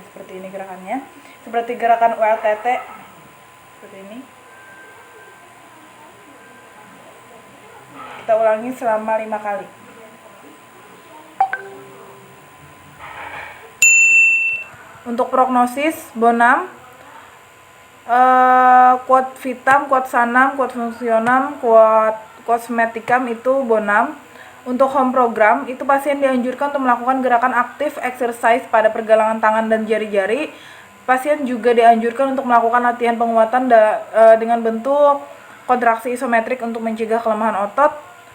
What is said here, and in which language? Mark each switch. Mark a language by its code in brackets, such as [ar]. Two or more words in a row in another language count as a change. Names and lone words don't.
[id] Seperti ini gerakannya, seperti gerakan ULTT seperti ini. Kita ulangi selama 5 kali. Untuk prognosis [la] bonam, quod vitam, quod sanam, quod functionam, quod semeticam [id] itu bonam. Untuk [en] home program [id] itu pasien dianjurkan untuk melakukan gerakan aktif exercise pada pergelangan tangan dan jari-jari. Pasien juga dianjurkan untuk melakukan latihan penguatan dengan bentuk kontraksi isometrik untuk mencegah kelemahan otot.